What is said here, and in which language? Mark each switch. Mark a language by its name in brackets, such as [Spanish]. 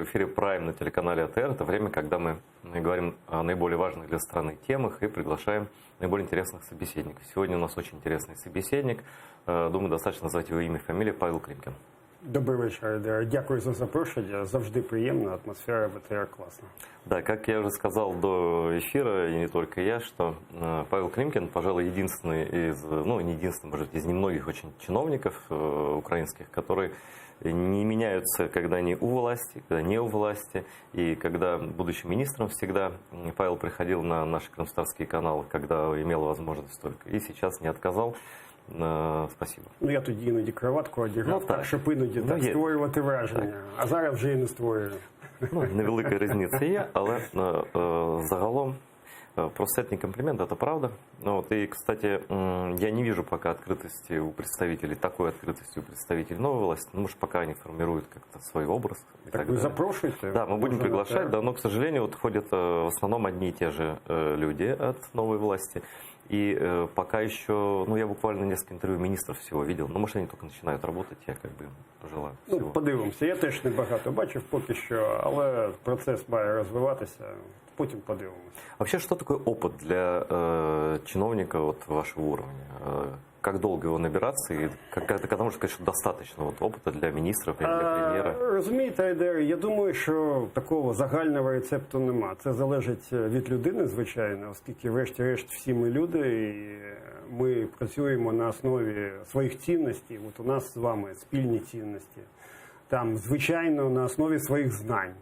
[Russian] В эфире Прайм на телеканале АТР. Это время, когда мы говорим о наиболее важных для страны темах и приглашаем наиболее интересных собеседников. Сегодня у нас очень интересный собеседник. Думаю, достаточно назвать его имя и фамилию. Павел Климкин. [Ukrainian] Добрий вечір. Дякую за запрошення. Завжди приємно, атмосфера в АТР класна. [Russian] Да, как я уже сказал до эфира, и не только я, что Павел Климкин, пожалуй, единственный из, ну, не единственный, может, из немногих очень чиновников украинских, которые не меняются, когда они у власти, когда не у власти. И когда, будучи министром, всегда Павел приходил на наши крымстарские каналы, когда имел возможность только. И сейчас не отказал. Спасибо. [Ukrainian] Ну, я тоді іноді краватку одягав, Ну, так, щоб іноді так створювати враження. Так. А зараз вже і не створюю. Ну, невелика різниця є, але загалом просто [Russian] это не комплимент, это правда. Вот, и, кстати, я не вижу пока открытости у представителей, такой открытости у представителей новой власти, ну, может, пока они формируют как-то свой образ. [Ukrainian] Так вы запрошуете? [Russian] Да, мы будем приглашать, да, но, к сожалению, вот ходят в основном одни и те же люди от новой власти. И пока еще, ну, я буквально несколько интервью министров всего видел, но, может, они только начинают работать, я как бы желаю всего. [Ukrainian] Ну, подивимося. Я теж небагато бачив поки що, але процес має розвиватися, потім подивимося. [Russian] Вообще, что такое опыт для чиновника вот вашего уровня? Как долго его набираться? И когда можно сказать, что достаточно вот, опыта для министров или для премьера? [Ukrainian] Розумієте, Айдер, я думаю, що такого загального рецепту нема. Це залежить від людини, звичайно, оскільки врешті-решт всі ми люди, і ми працюємо на основі своїх цінностей. От у нас з вами спільні цінності. Там, звичайно, на основі своїх знань.